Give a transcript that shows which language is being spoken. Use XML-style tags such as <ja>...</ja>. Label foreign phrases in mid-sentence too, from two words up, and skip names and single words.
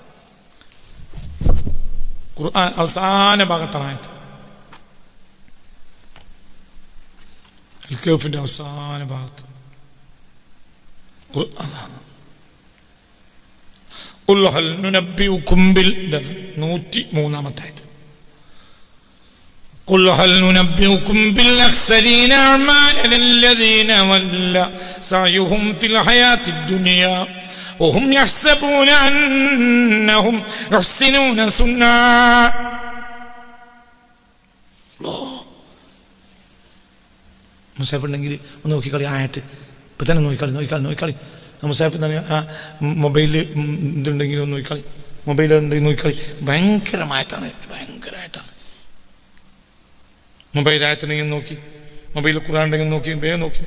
<ml>ഖുർആൻ അവസാന ഭാഗത്താണ് ആയത്ത്. അൽ കഹ്ഫിന്റെ അവസാന ഭാഗത്ത്</ml> <ar>قل هل ننبئكم</ar> <ml>ബിൽ 103 ആയത്ത്.</ml> <ar>قل هل ننبئكم بالأخسرين أعمالا الذين ضل سعيهم في الحياة الدنيا وهم يحسبون أنهم يحسنون صنعا.</ar> <ml>മുസാഫ് ഉണ്ടെങ്കിൽ ഒന്ന് നോക്കിക്കളി ആയത്ത്. ഇപ്പം തന്നെ നോക്കിക്കളി. മുസാഫ് മൊബൈലിൽ ഇതുണ്ടെങ്കിൽ ഒന്ന് നോക്കിക്കളി. മൊബൈൽ ഉണ്ടെങ്കിൽ നോക്കിക്കളി. ഭയങ്കരമായിട്ടാണ്. മൊബൈൽ ആയത്തുണ്ടെങ്കിൽ നോക്കി, മൊബൈലിൽ ഖുർആൻ ഉണ്ടെങ്കിൽ നോക്കി, വേഗം നോക്കി.</ml>